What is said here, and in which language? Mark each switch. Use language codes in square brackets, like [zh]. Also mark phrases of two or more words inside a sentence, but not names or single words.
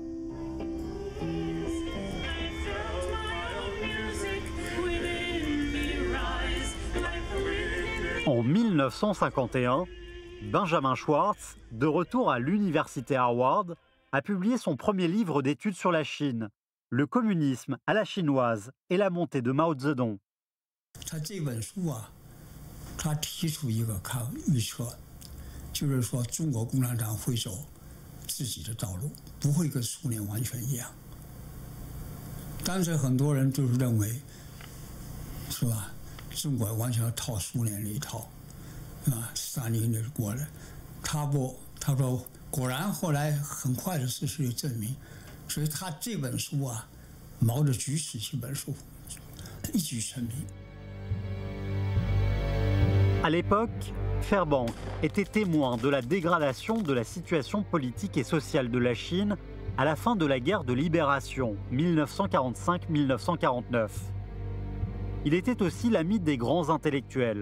[fr] En 1951, Benjamin Schwartz, de retour à l'université Harvard, a publié son premier livre d'études sur la Chine, Le communisme à la chinoise et la montée de Mao Zedong. [zh] 他提出一个预测，就是说中国共产党会走自己的道路，不会跟苏联完全一样。但是很多人就是认为，是吧？中国完全要套苏联那一套，啊，斯大林那过来，他不，他说果然后来很快的事实证明，所以他这本书啊，《毛的举止》这本书一举成名。 [fr] À l'époque, Fairbank était témoin de la dégradation de la situation politique et sociale de la Chine à la fin de la guerre de libération 1945-1949. Il était aussi l'ami des grands intellectuels.